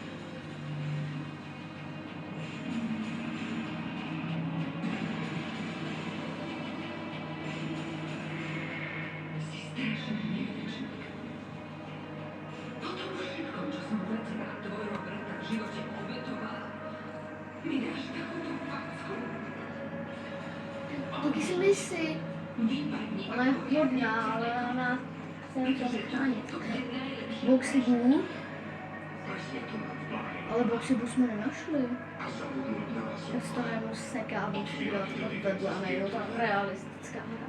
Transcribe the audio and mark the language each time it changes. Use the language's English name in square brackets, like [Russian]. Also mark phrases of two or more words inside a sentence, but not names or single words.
[Slovak] Si strašne nevďačný. Po tom všetkom, čo som pre teba a tvojho brata v živote obetovala, mi dáš takúto facku. [Czech] Taky si myslí, [Slovak] Vypadni. [Czech] ona je hodná, ale ona se nechce zachránit. [Slovak] To bude najlepšie. [Czech] Boxy [Slovak] Presne to mám v pláne. [Czech] ale Boxy jsme nenašli. [Slovak] A zabudnúť na vás [Czech] Tak se to jenom seká a Boxy vedle a nejde to realistická hra.